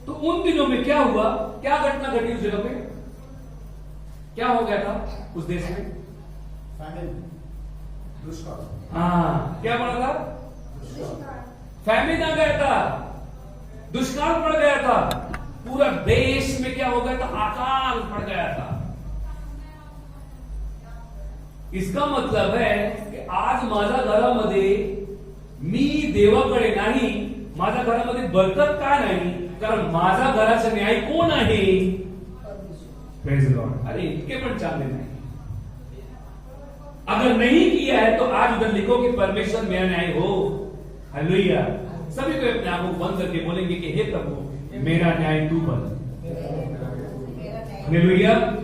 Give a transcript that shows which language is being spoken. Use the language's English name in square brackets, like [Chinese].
[Hindi] उन दिनों में क्या हुआ, क्या घटना घटी उस जगह पे, क्या हो गया था उस देश में? फैमिन, दुष्काल। हाँ, क्या पड़ा था? फैमिन आ गया था, दुष्काल पड़ गया था, पूरा देश में क्या हो गया था? अकाल पड़ गया था। इसका मतलब है की [Marathi] आज माझ्या घरामध्ये मी देवाकडे नाही, माझ्या घरामध्ये बरकत का नाही? कारण माझ्या घराचा न्याय कोण आहे? [English] Praise Lord. [Hindi] अरे इनके पण चांगले नहीं, अगर नहीं किया है तो आज उधर लिखो कि परमेश्वर मेरा न्याय हो। हालेलुया। सभी को अपने आंखों बंद करके बोलेंगे कि हे प्रभु मेरा न्याय तू कर। हालेलुया।